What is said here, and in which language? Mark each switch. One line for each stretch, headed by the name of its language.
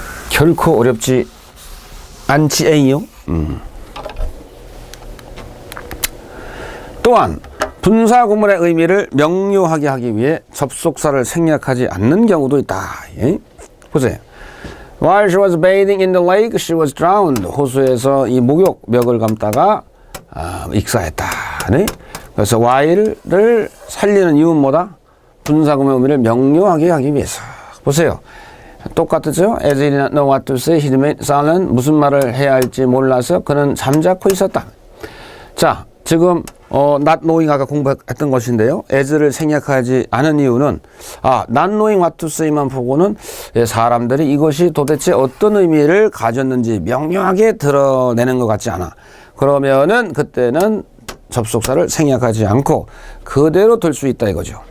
Korean: 결코 어렵지 않지에요. 또한 분사 구문의 의미를 명료하게 하기 위해 접속사를 생략하지 않는 경우도 있다. 예? 보세요.
English: While she was bathing in the lake, she was drowned.
Korean: 호수에서 이 목욕을 감다가 익사했다. 네? 그래서 while를 살리는 이유는 뭐다? 분사구문의 의미를 명료하게 하기 위해서. 보세요. 똑같죠?
English: As he did not know what to say, he remained silent.
Korean: 무슨 말을 해야 할지 몰라서 그는 잠자코 있었다. 자, 지금 not knowing 아까 공부했던 것인데요. as를 생략하지 않은 이유는 not knowing what to say만 보고는 사람들이 이것이 도대체 어떤 의미를 가졌는지 명료하게 드러내는 것 같지 않아. 그러면은 그때는 접속사를 생략하지 않고 그대로 들 수 있다 이거죠.